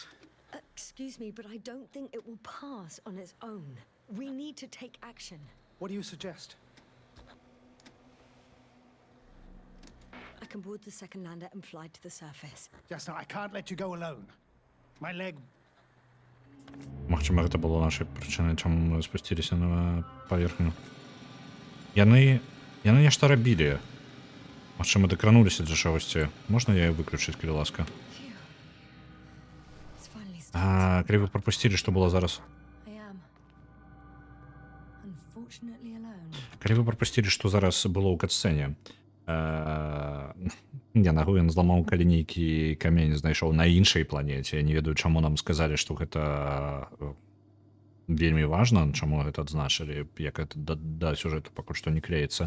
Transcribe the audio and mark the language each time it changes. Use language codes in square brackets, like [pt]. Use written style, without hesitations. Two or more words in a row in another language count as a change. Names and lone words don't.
[en] Excuse me, but I don't think it will pass on its own. We need to take action. What do you suggest? I can board the second lander and fly to the surface. Just now, I can't let you go alone. My leg. [be] Магчыма, гэта было нашай прычынай, чаму мы спусціліся на паверхню. Яны нешта рабілі. Магчыма, дакрануліся да чагосьці. Можна я выключыць, калі ласка? [en] Phew. It's finally started. [be] Калі вы прапусцілі, што было зараз? [en] I am. Unfortunately alone. [be] Калі вы прапусцілі, што зараз было ў катсцэне? Я нагу ён зламаў, калі нейкі камень знайшоў на іншай планеце. Я не ведаю, чаму нам сказалі, што гэта вельмі важна, чаму гэта адзначылі, як гэта да сюжэту пакуль што не клеіцца.